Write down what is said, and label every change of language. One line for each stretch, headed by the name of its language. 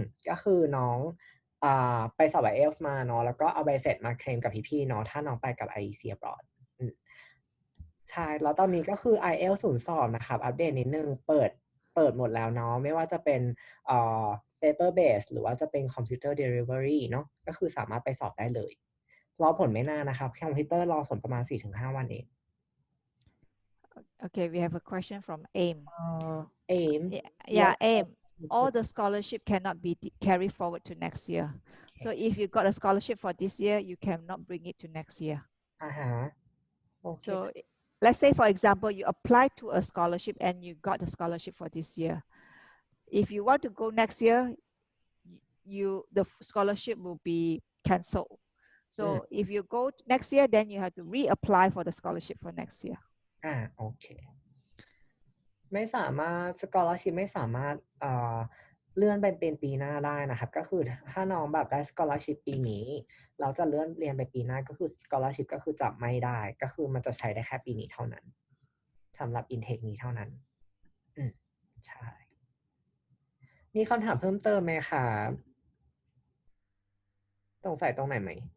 Thai: ก็คือน้องไปสอบ IELTS มาเนาะแล้วก็เอาใบเสร็จมาเคลมกับพี่ๆเนาะถ้าน้องไปกับ IEC abroad ใช่แล้วตอนนี้ก็คือ IELTS ศูนย์สอบนะครับอัปเดตนิดนึงเปิดหมดแล้วเนาะไม่ว่าจะเป็นpaper base หรือว่าจะเป็น computer delivery เนาะก็คือสามารถไปสอบได้เลยรอผลไม่นานนะครับคอมพิวเตอร์รอผลประมาณ 4-5 วันเอง
English: Okay, we have a question from AIM. AIM Yeah, AIM. All the scholarship cannot be carried forward to next year. So if you got a scholarship for this year, you cannot bring it to next year. Okay. So let's say, for example, you applied to a scholarship and you got the scholarship for this year. If you want to go next year, the scholarship will be cancelled. อืม So if you go next year, then you have to reapply for the scholarship for next year.
Thai: โอเคไม่สามารถ scholarship ไม่สามารถเลื่อนไปเป็นปีหน้าได้นะครับ ก็คือถ้าน้องแบบได้ scholarship ปีนี้เราจะเลื่อนเรียนไปปีหน้าก็คือ scholarship ก็คือจะไม่ได้ ก็คือมันจะใช้ได้แค่ปีนี้เท่านั้นสำหรับ intake นี้เท่านั้นใช่มีคำถามเพิ่มเติมไหมครับสงสัยตรงไหนไหม